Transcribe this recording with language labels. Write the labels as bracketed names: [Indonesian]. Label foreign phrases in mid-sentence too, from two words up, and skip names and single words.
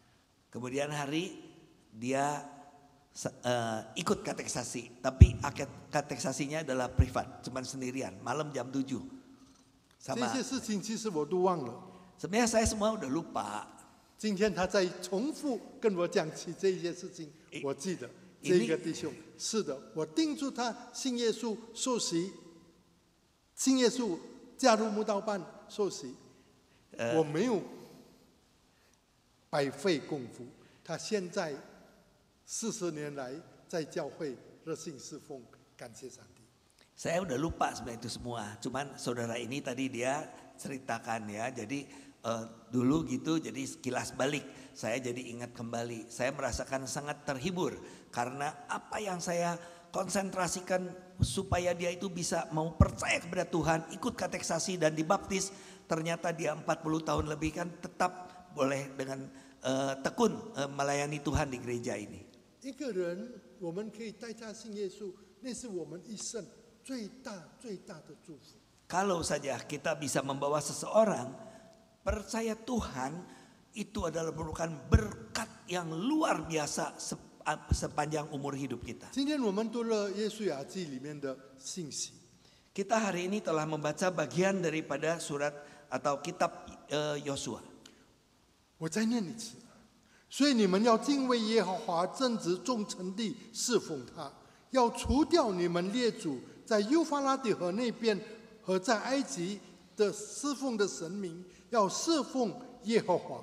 [Indonesian] Kemudian hari dia ikut kateksasi, tapi kateksasinya adalah privat, cuman sendirian, malam jam 7. [Chinese] 这 [Indonesian] Sama [Chinese] 些事情其实我都忘了。 [Indonesian] sebenarnya saya semua udah lupa. [Chinese] 今天他在重复跟我讲起这些事情，我记得这一个弟兄是的，我定住他信耶稣受洗，信耶稣加入慕道班受洗，我没有白费功夫。他现在40年来在教会热心侍奉，感谢上帝。 [Indonesian] Saya udah lupa sebenarnya itu semua. Cuman saudara ini tadi dia ceritakan ya. Jadi dulu gitu jadi sekilas balik. Saya jadi ingat kembali. Saya merasakan sangat terhibur. Karena apa yang saya konsentrasikan supaya dia itu bisa mau percaya kepada Tuhan. Ikut kateksasi dan dibaptis. Ternyata dia 40 tahun lebih kan tetap boleh dengan tekun melayani Tuhan di gereja ini. [Chinese] 一个人，我们可以带他信耶稣，那是我们一生最大的祝福。 [Indonesian] Kalau saja kita bisa membawa seseorang percaya Tuhan, itu adalah merupakan berkat yang luar biasa sepanjang umur hidup kita. [Chinese] 今天我们读了耶稣雅记里面的信息， [Indonesian] Kita hari ini telah membaca bagian daripada surat atau kitab Yosua. [Chinese] 我再念一次。所以你们要敬畏耶和华，正直忠诚地侍奉他，要除掉你们列祖在幼发拉底河那边和在埃及的侍奉的神明，要侍奉耶和华。